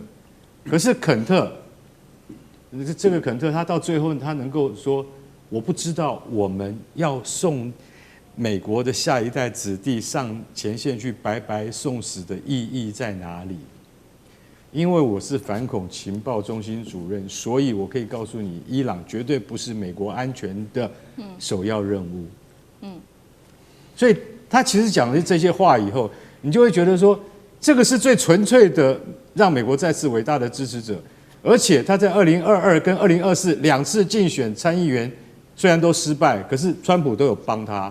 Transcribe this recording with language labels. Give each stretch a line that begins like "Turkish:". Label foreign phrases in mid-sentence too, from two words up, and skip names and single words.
Chinese: 可是肯特，這個肯特，他到最後他能夠說，我不知道我們要送美國的下一代子弟上前線去白白送死的意義在哪裡？因為我是反恐情報中心主任，所以我可以告訴你，伊朗絕對不是美國安全的首要任務。所以他其實講了這些話以後，你就會覺得說，這個是最純粹的讓美國再次偉大的支持者。而且他在2022跟2024兩次競選參議員，雖然都失敗，可是川普都有幫他。